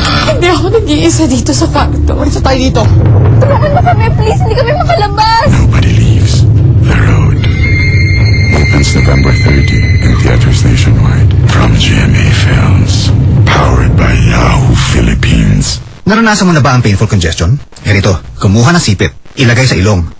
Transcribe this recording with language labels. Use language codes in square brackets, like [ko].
[tl] Hindi ako nag-iisa dito sa factory. Sa tayo dito. Tumangan mo kami, please. Hindi kami makalabas. [en] Nobody leaves. The road opens November 30 in theaters nationwide. From GMA Films. Powered by Yahoo Philippines. [tl] Naranasan mo na ba ang [en] painful congestion? [tl] Ganito, kumuha ng sipit, ilagay sa ilong.